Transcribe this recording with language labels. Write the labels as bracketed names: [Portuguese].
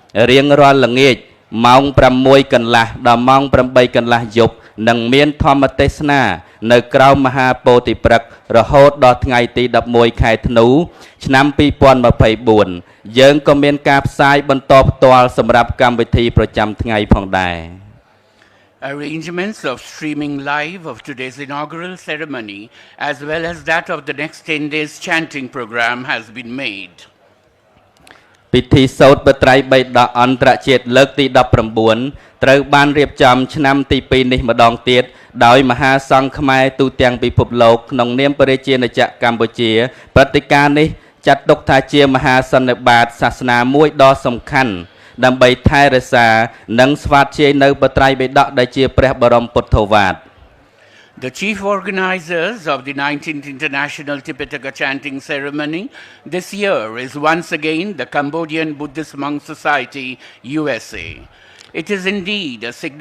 [Khmer] រៀងរាល់ល្ងាចម៉ោង 6 កន្លះដល់ម៉ោង 8 កន្លះយប់នឹងមានធម្មទេសនានៅក្រៅមហាពោធិព្រឹក្សរហូតដល់ថ្ងៃទី 11 ខែធ្នូឆ្នាំ 2024 យើងក៏មានការផ្សាយបន្តផ្ទាល់សម្រាប់កម្មវិធីប្រចាំថ្ងៃផងដែរ [English] Arrangements of streaming live of today's inaugural ceremony as well as that of the next 10 days chanting program has been made. [Khmer] ពិធីសូត្រព្រះត្រៃបិដកអន្តរជាតិលើកទី 19 ត្រូវបានរៀបចំឆ្នាំទី 2 នេះម្ដងទៀតដោយមហាសង្ឃខ្មែរទូទាំងពិភពលោកក្នុងនាមព្រះរាជាណាចក្រកម្ពុជាព្រឹត្តិការណ៍នេះចាត់ទុកថាជាមហាសន្និបាតសាសនាមួយដ៏សំខាន់ដើម្បីថែរក្សានិងស្វាធ្យាយនៅព្រះត្រៃបិដកដែលជាព្រះបរមពុទ្ធោវាទ [English] The chief organizers of the 19th International Tipitaka Chanting Ceremony this year is once again the Cambodian Buddhist Monk Society, USA. It is indeed a